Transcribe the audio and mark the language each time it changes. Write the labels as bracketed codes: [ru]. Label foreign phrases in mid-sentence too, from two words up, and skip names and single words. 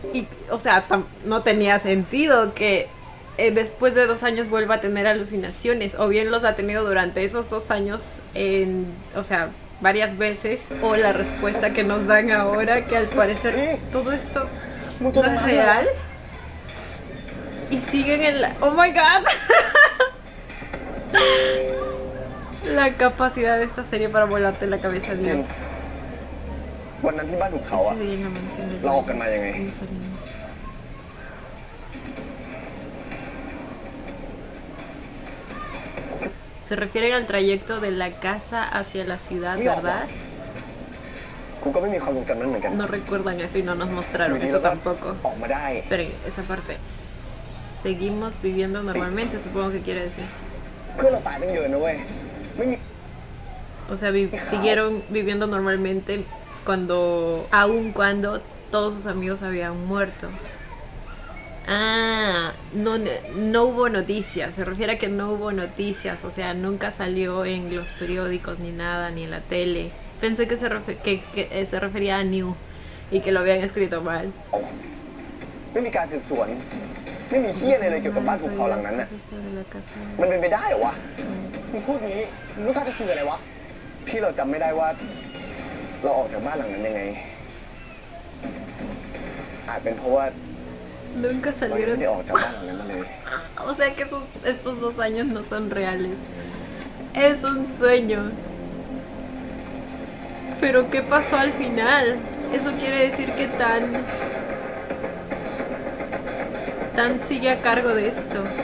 [es] Y, o sea, no tenía sentido que después de 2 años vuelva a tener alucinaciones. O bien los ha tenido durante esos 2 años, o sea, varias veces. O la respuesta que nos dan ahora, que al parecer todo esto no es real. Y siguen en la... [en] ¡Oh my God! [es] La capacidad de esta serie para volarte la cabeza, Dios. [th] วันนั้นที่บ้านถูกเขาอะ [es] Ese día en la mansión de [th] เราออกกันมายังไง [es] Mussolini. Se refieren al trayecto de la casa hacia la ciudad, ¿verdad? [th] กูก็ไม่มีความทรงจำนั้นเหมือนกัน [es] No recuerdan eso y no nos mostraron eso tampoco. [th] ออกมาได้ [es] Esperen, esa parte. Seguimos viviendo normalmente, supongo que quiere decir. [th] เพื่อนเราตายตั้งเยอะนะเว้ยไม่มี [es] O sea, siguieron viviendo normalmente aun cuando todos sus amigos habían muerto. Ah, no hubo noticias. Se refiere a que no hubo noticias. O sea, nunca salió en los periódicos ni nada, ni en la tele. Pensé que se refería a New y que lo habían escrito mal. [th] ไม่มีการสืบสวน ไม่มีเหี้ยอะไรเลยเกี่ยวกับบ้านภูเขาหลังนั้นน่ะ มันเป็นไปได้เหรอวะมึงพูดงี้มึงรู้ท่าจะคืออะไรวะที่เราจำไม่ได้ว่าเราออกจากบ้านหลังนั้นยังไงอาจเป็นเพราะว่า [es] Nunca [th] เรายัง [es] salieron. [th] ไม่ได้ออกจากบ้านหลังนั้นมาเลย [es] O sea que estos 2 años no son reales. Es un sueño. Pero ¿qué pasó al final? Eso quiere decir que Tan sigue a cargo de esto.